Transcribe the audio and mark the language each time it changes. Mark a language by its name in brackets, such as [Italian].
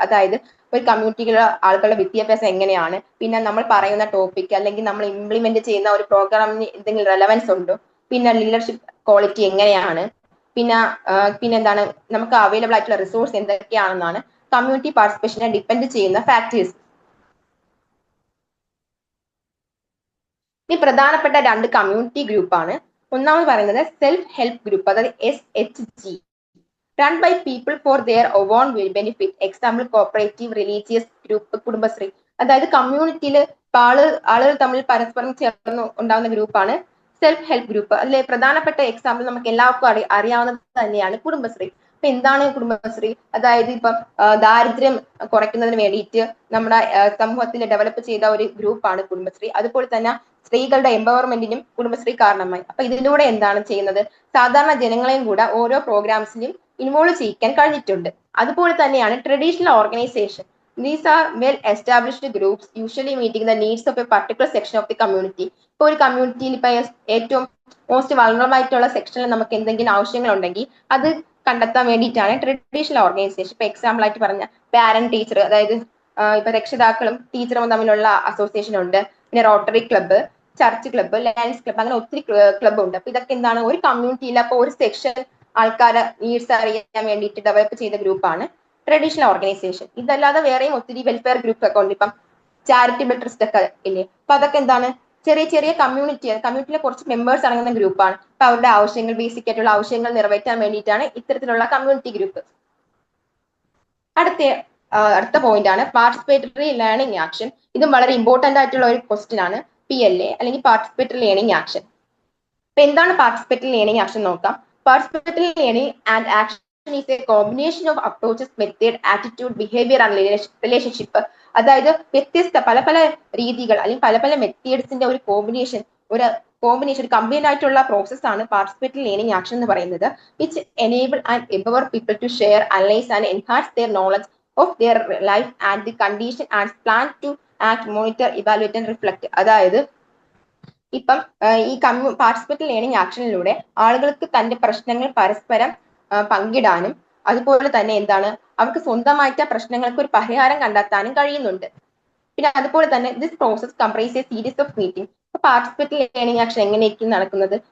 [Malayalam] അതായത് ഒരു കമ്മ്യൂണിറ്റിയിലെ ആളുകളുടെ വിദ്യാഭ്യാസം എങ്ങനെയാണ്, പിന്നെ നമ്മൾ പറയുന്ന ടോപ്പിക് അല്ലെങ്കിൽ നമ്മൾ ഇംപ്ലിമെന്റ് ചെയ്യുന്ന ഒരു പ്രോഗ്രാമിന് എന്തെങ്കിലും റെലവൻസ് ഉണ്ടോ, പിന്നെ ലീഡർഷിപ്പ് ക്വാളിറ്റി എങ്ങനെയാണ്, പിന്നെ എന്താണ് നമുക്ക് അവൈലബിൾ ആയിട്ടുള്ള റിസോഴ്സ് എന്തൊക്കെയാണെന്നാണ് കമ്മ്യൂണിറ്റി പാർട്ടിസിപ്പേഷനെ ഡിപ്പെൻഡ് ചെയ്യുന്ന ഫാക്ടേഴ്സ്. ഇനി പ്രധാനപ്പെട്ട 2 കമ്മ്യൂണിറ്റി ഗ്രൂപ്പാണ്. ഒന്നാമത് പറയുന്നത് സെൽഫ് ഹെൽപ്പ് ഗ്രൂപ്പ്, അതായത് SHG, [English] run by people for their own benefit. [Malayalam] Example cooperative, religious group, Kudumbashree. അതായത് കമ്മ്യൂണിറ്റിയിൽ ആളുകൾ തമ്മിൽ പരസ്പരം ചേർന്ന് ഉണ്ടാകുന്ന ഗ്രൂപ്പാണ് സെൽഫ് ഹെൽപ്പ് ഗ്രൂപ്പ്. അതിലെ പ്രധാനപ്പെട്ട എക്സാമ്പിൾ നമുക്ക് എല്ലാവർക്കും അറിയാവുന്നത് തന്നെയാണ് കുടുംബശ്രീ. അപ്പൊ എന്താണ് കുടുംബശ്രീ? അതായത് ഇപ്പം ദാരിദ്ര്യം കുറയ്ക്കുന്നതിന് വേണ്ടിയിട്ട് നമ്മുടെ സമൂഹത്തിൽ ഡെവലപ്പ് ചെയ്ത ഒരു ഗ്രൂപ്പാണ് കുടുംബശ്രീ. അതുപോലെ തന്നെ സ്ത്രീകളുടെ എംപവർമെന്റിനും കുടുംബശ്രീ കാരണമായി. അപ്പൊ ഇതിലൂടെ എന്താണ് ചെയ്യുന്നത്, സാധാരണ ജനങ്ങളെയും കൂടെ ഓരോ പ്രോഗ്രാംസിലും ഇൻവോൾവ് ചെയ്യിക്കാൻ കഴിഞ്ഞിട്ടുണ്ട്. അതുപോലെ തന്നെയാണ് traditional organisation. [English] These are well established groups usually meeting the needs of a particular section of the community. [Malayalam] ഇപ്പോൾ ഒരു കമ്മ്യൂണിറ്റിയിൽ ഇപ്പൊ ഏറ്റവും മോസ്റ്റ് വൾണറബിൾ ആയിട്ടുള്ള സെക്ഷനിൽ നമുക്ക് എന്തെങ്കിലും ആവശ്യങ്ങൾ ഉണ്ടെങ്കിൽ അത് കണ്ടെത്താൻ വേണ്ടിയിട്ടാണ് ട്രഡീഷണൽ ഓർഗനൈസേഷൻ. ഇപ്പൊ എക്സാമ്പിൾ ആയിട്ട് പറഞ്ഞ പാരന്റ് ടീച്ചർ, അതായത് ഇപ്പൊ രക്ഷിതാക്കളും ടീച്ചറും തമ്മിലുള്ള അസോസിയേഷൻ ഉണ്ട്. പിന്നെ rotary club, church club, lions club, അങ്ങനെ ഒത്തിരി ക്ലബ്ബ് ഉണ്ട്. അപ്പൊ ഇതൊക്കെ എന്താണ്, ഒരു കമ്മ്യൂണിറ്റിയിൽ അപ്പൊ ഒരു സെക്ഷൻ ആൾക്കാരെ നീഡ്സ് അറിയാൻ വേണ്ടിയിട്ട് ഡെവലപ്പ് ചെയ്ത ഗ്രൂപ്പാണ് ട്രഡീഷണൽ ഓർഗനൈസേഷൻ. ഇതല്ലാതെ വേറെയും ഒത്തിരി വെൽഫെയർ ഗ്രൂപ്പ് ഒക്കെ ഉണ്ട്. ഇപ്പം ചാരിറ്റബിൾ ട്രസ്റ്റ് ഒക്കെ ഇല്ലേ, അപ്പൊ അതൊക്കെ എന്താണ്, ചെറിയ ചെറിയ കമ്മ്യൂണിറ്റിയിലെ കുറച്ച് മെമ്പേഴ്സ് അടങ്ങുന്ന ഗ്രൂപ്പാണ്. അപ്പൊ അവരുടെ ആവശ്യങ്ങൾ, ബേസിക് ആയിട്ടുള്ള ആവശ്യങ്ങൾ നിറവേറ്റാൻ വേണ്ടിയിട്ടാണ് ഇത്തരത്തിലുള്ള കമ്മ്യൂണിറ്റി ഗ്രൂപ്പ്. അടുത്ത പോയിന്റ് ആണ് പാർട്ടിസിപ്പേറ്ററി ലേണിംഗ് ആക്ഷൻ. ഇതും വളരെ ഇമ്പോർട്ടന്റ് ആയിട്ടുള്ള ഒരു ക്വസ്റ്റ്യൻ ആണ്. PLA അല്ലെങ്കിൽ പാർട്ടിസിപ്പേറ്ററി ലേണിംഗ് ആക്ഷൻ. അപ്പൊ എന്താണ് പാർട്ടിസിപ്പേറ്ററി ലേണിംഗ് ആക്ഷൻ നോക്കാം. [English] Participatory learning and action is a combination of approaches, method, attitude, behavior and relationship. [Malayalam] അതായത് വ്യത്യസ്ത പല രീതികൾ അല്ലെങ്കിൽ പല മെത്തേഡ്സിന്റെ ഒരു കോമ്പിനേഷൻ, കമ്പൈൻഡ് ആയിട്ടുള്ള പ്രോസസ് ആണ് പാർട്ടിസിപ്പേറ്ററി ലേണിംഗ് ആക്ഷൻ എന്ന് പറയുന്നത്. [English] Which enable and empower people to share, analyze and enhance their knowledge of their life and the condition and plan to act, monitor, evaluate and reflect. [Malayalam] അതായത് ഇപ്പം ഈ participatory learning ആക്ഷനിലൂടെ ആളുകൾക്ക് തന്റെ പ്രശ്നങ്ങൾ പരസ്പരം പങ്കിടാനും അതുപോലെ തന്നെ എന്താണ് അവർക്ക് സ്വന്തമായിട്ട് പ്രശ്നങ്ങൾക്ക് ഒരു പരിഹാരം കണ്ടെത്താനും കഴിയുന്നുണ്ട്. പിന്നെ അതുപോലെ തന്നെ [English] This process comprise a series of meeting. [Malayalam] Participatory learning action എങ്ങനെയായിരിക്കും നടക്കുന്നത്?